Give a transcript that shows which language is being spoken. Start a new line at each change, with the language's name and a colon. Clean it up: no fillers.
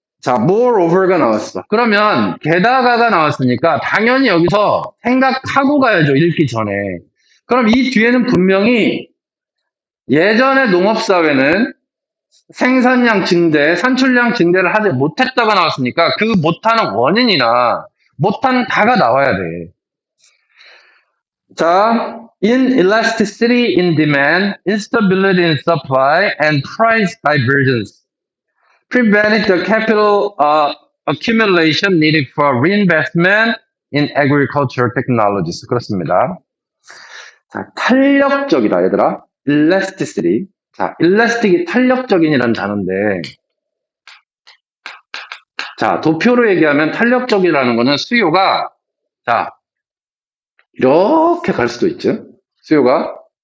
Korean: 자, moreover가 나왔어. 그러면 게다가가 나왔으니까 당연히 여기서 생각하고 가야죠. 읽기 전에. 그럼 이 뒤에는 분명히 예전의 농업사회는 생산량 증대, 산출량 증대를 하지 못했다가 나왔으니까 그 못하는 원인이나 못한 다가 나와야 돼.
English: 자, inelasticity in demand, instability in supply, and price divergence prevented the capital accumulation needed for reinvestment in agricultural technologies.
Korean: 그렇습니다. 자, 탄력적이다, 얘들아. elasticity. 자, elastic이 탄력적인이라는 단어인데, 자, 도표로 얘기하면 탄력적이라는 거는 수요가, 자, 이렇게 갈 수도 있죠. 수요가.